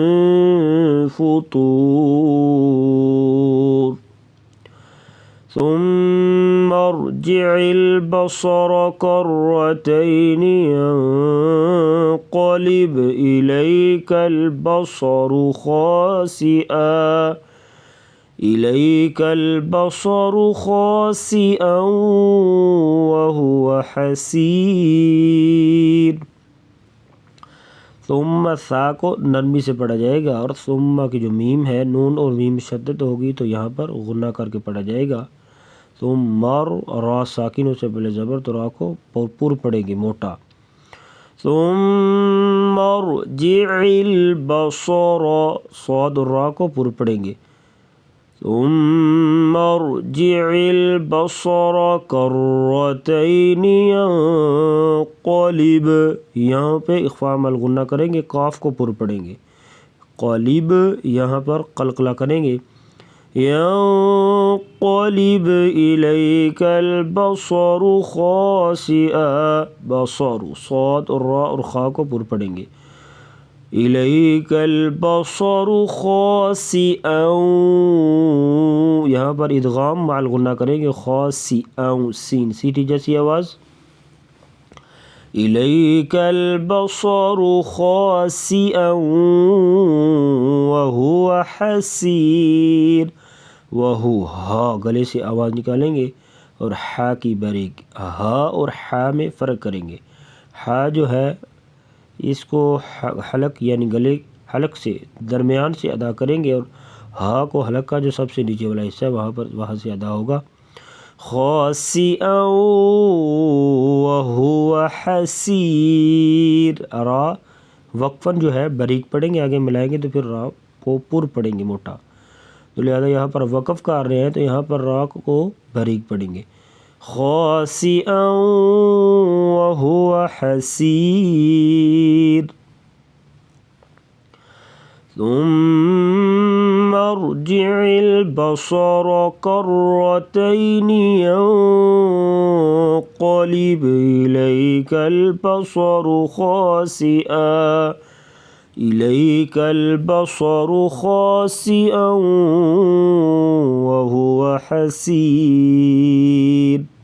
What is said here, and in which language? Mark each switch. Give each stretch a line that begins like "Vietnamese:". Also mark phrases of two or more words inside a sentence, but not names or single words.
Arabic: فطور ثم ارجع البصر كرتين ينقلب إليك البصر خاسئا وهو حسير.
Hindi: सुम्मा सा को नरमी से पढ़ा जाएगा और सुम्मा की जो मीम है नून और मीम शद्दत होगी तो यहाँ पर गुन्ना करके पढ़ा जाएगा। तो मर रा साकिनों से पहले ज़बर तो रा को पूर पड़ेंगे मोटा।
Arabic: ثم ارجع البصر
Hindi: सौद रा को पूर पड़ेंगे।
Arabic: ثم ارجع البصر كرتين ينقلب,
Hindi: यहाँ पे
Arabic: إخفاء مع الغنة
Hindi: करेंगे, काफ को पूर पड़ेंगे। क़लिब यहाँ पर क़लक़ला करेंगे।
Arabic: ينقلب إليك البصر خاسئا,
Hindi: बसरु सौद और रा और खा को पूर पड़ेंगे।
Arabic: إليك البصر خاسئا,
Hindi: यहाँ पर
Arabic: إدغام مع الغنة
Hindi: करेंगे। ख़ासिआ सीन सीटी जैसी आवाज़।
Arabic: إليك البصر خاسئا وهو حسير,
Hindi: वहु हा गले से आवाज़ निकालेंगे और हा की बारीक, हा और हा में फ़र्क करेंगे। हा जो है इसको हलक यानी गले हलक से दरमियान से अदा करेंगे और हा को हलक का जो सबसे नीचे वाला हिस्सा है वहाँ से अदा होगा।
Arabic: خاسئا وهو حسير,
Hindi: रा वक्फ़न जो है बारीक पढ़ेंगे, आगे मिलाएंगे तो फिर रा को पुर पढ़ेंगे मोटा। तो लिहाजा यहाँ पर वक़फ़ कर रहे हैं तो यहाँ पर रा को बारीक पढ़ेंगे।
Arabic: خاسئا وهو حسير. ثم ارجع البصر كرتين ينقلب إليك البصر خاسئا إليك البصر خاسئا وهو حسير.